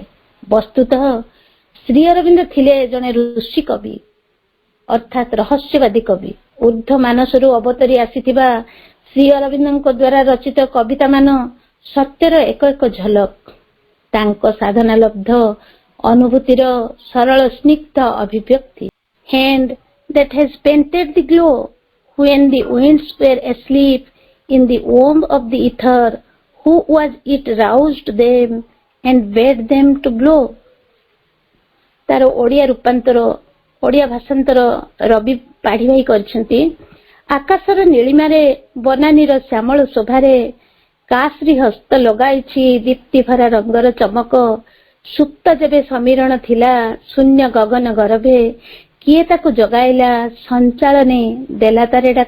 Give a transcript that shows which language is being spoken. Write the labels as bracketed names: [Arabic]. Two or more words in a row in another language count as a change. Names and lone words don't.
[Odia] ବସ୍ତୁତଃ ଶ୍ରୀ ଅରବିନ୍ଦ ଥିଲେ ଜଣେ ଋଷି କବି, ଅର୍ଥାତ୍ ରହସ୍ୟବାଦୀ କବି। ଊର୍ଦ୍ଧ୍ୱ ମାନସରୁ ଅବତରି ଆସିଥିବା ଶ୍ରୀ ଅରବିନ୍ଦଙ୍କ ଦ୍ୱାରା ରଚିତ କବିତାମାନ ସତ୍ୟର ଏକ ଏକ ଝଲକ। ତାଙ୍କ ସାଧନା ଲବ୍ଧ ଅନୁଭୂତିର ସରଳ ସ୍ନିଗ୍ଧ ଅଭିବ୍ୟକ୍ତି। [English] Hand that has painted the glow when the winds were asleep in the womb of the ether, who was it roused them and bade them to blow? [Odia] ତାର ଓଡ଼ିଆ ଭାଷାନ୍ତର ରବି ପାଢିଭାଇ କରିଛନ୍ତି। ଆକାଶର ନୀଳିମାରେ ବନାନୀର ଶ୍ୟାମଳ ଶୋଭାରେ କାଶ୍ରୀ ହସ୍ତ ଲଗାଇଛି ଦୀପ୍ତି ଭରା ରଙ୍ଗର ଚମକ। ସୁପ୍ତ ଯେବେ ସମୀରଣ ଥିଲା ଶୂନ୍ୟ ଗଗନ ଗରଭେ, କିଏ ତାକୁ ଜଗାଇଲା ସଞ୍ଚାଳନେ ଦେଲା ତାରେ ଡାକ।